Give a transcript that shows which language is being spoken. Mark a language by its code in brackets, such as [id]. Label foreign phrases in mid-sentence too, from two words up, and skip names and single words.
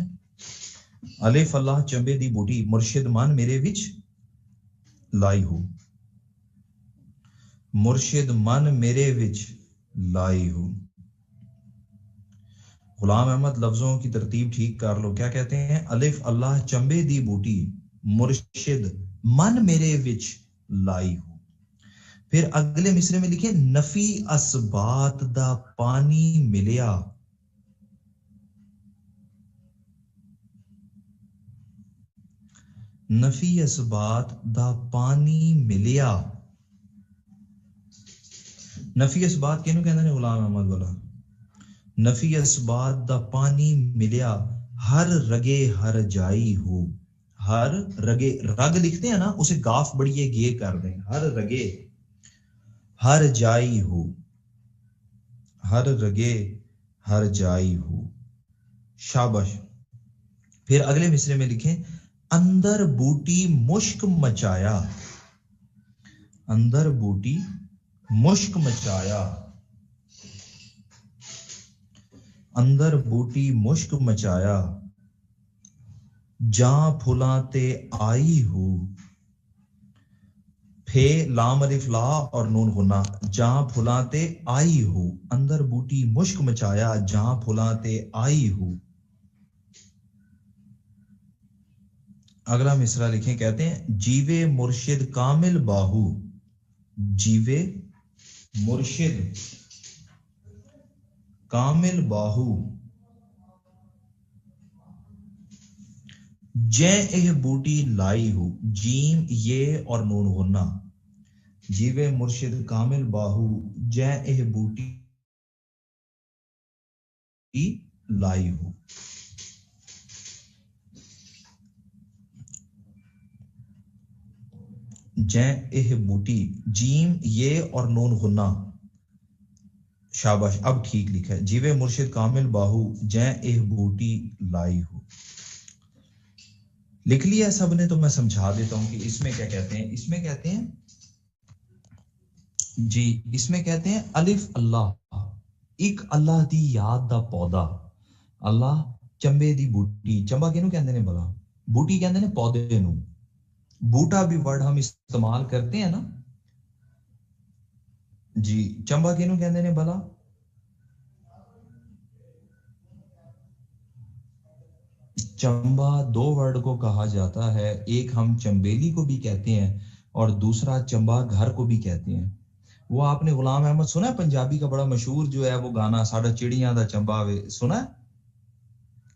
[pa] الف اللہ چمبے دی بوٹی مرشد من میرے وچ لائی ہو، مرشد من میرے وچ لائی ہو۔ [ur] غلام احمد لفظوں کی ترتیب ٹھیک کر لو، کیا کہتے ہیں؟ [pa] الف اللہ چمبے دی بوٹی مرشد من میرے وچ لائی ہو۔ [ur] پھر اگلے مصرے میں لکھیں [pa] نفی اسبات دا پانی ملیا، نفی اسبات دا پانی ملیا، نفی اسبات کینوں کہندے نے غلام احمد والا؟ نفی اسبات دا پانی ملیا ہر رگے ہر جائی ہو، ہر رگے، [ur] رگ لکھتے ہیں نا اسے گاف بڑیے گے کر دیں، [pa] ہر رگے ہر جائی ہو، ہر رگے ہر جائی ہو، شابش۔ [ur] پھر اگلے مصرے میں لکھیں [pa] اندر بوٹی مشک مچایا، اندر بوٹی مشک مچایا، اندر بوٹی مشک مچایا، جاں پھلاں تے آئی ہو، [ur] پھے لام الف لا اور نون غنہ، [pa] جاں پھلاں تے آئی ہو، اندر بوٹی مشک مچایا جاں پھلاں تے آئی ہو۔ [ur] اگلا مصرع لکھیں، کہتے ہیں [pa] جیوے مرشد کامل باہو، جیوے مرشد کامل باہو، جے اہ بوٹی لائی ہو، [ur] جیم یہ اور نون غنہ، [pa] جیوے مرشد کامل باہو جے اہ بوٹی لائی ہو۔ جے اہ بوٹی، [ur] جیم یہ اور نون غنہ، شاباش اب ٹھیک لکھا ہے، [pa] جیوے مرشد کامل باہو جے اہ بوٹی لائی ہو۔ [ur] لکھ لیا سب نے؟ تو میں سمجھا دیتا ہوں کہ اس میں کیا کہتے ہیں۔ اس میں کہتے ہیں جی، اس میں کہتے ہیں الف اللہ، [pa] ایک اللہ دی یاد دا پودا، اللہ چمبے دی بوٹی، چمبا کینوں کہندے نے بلا، بوٹی کہندے نے پودے نو، [ur] بوٹا بھی ورڈ ہم استعمال کرتے ہیں نا جی، [pa] چمبا کینوں کہندے نے بلا، [ur] چمبا دو ورڈ کو کہا جاتا ہے، ایک ہم چمبیلی کو بھی کہتے ہیں اور دوسرا چمبا گھر کو بھی کہتے ہیں۔ وہ آپ نے غلام احمد سنا ہے پنجابی کا بڑا مشہور جو ہے وہ گانا [pa] ساڑھا چڑیاں دا چمبا وے، [ur] سنا ہے؟